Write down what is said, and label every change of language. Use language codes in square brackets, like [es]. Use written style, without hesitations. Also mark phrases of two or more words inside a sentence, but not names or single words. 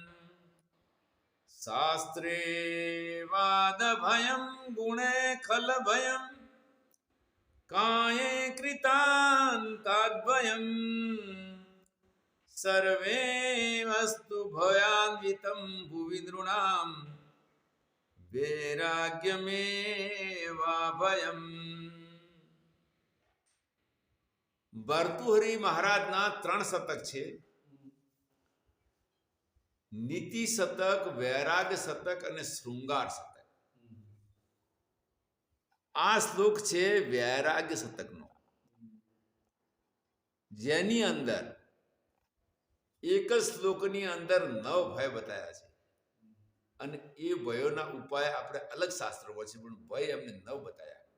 [sa] शास्त्रे वाद भयम गुणे खल भयम काये कृतान्ताद् भयम सर्वे वस्तु भयान्वितं भुवि नृणां वैराग्यमेवा भयम। [gu] ભર્તૃહરિ મહારાજના 3 શતક છે, નીતિ શતક, વૈરાગ્ય શતક અને શૃંગાર શતક. આ શ્લોક છે વૈરાગ્ય શતકનો, જેની અંદર એક જ શ્લોકની અંદર 9 ભય બતાવ્યા છે અને એ ભયોના ઉપાય આપણે અલગ શાસ્ત્રોમાં છે, પણ ભય એમને 9 બતાવ્યા.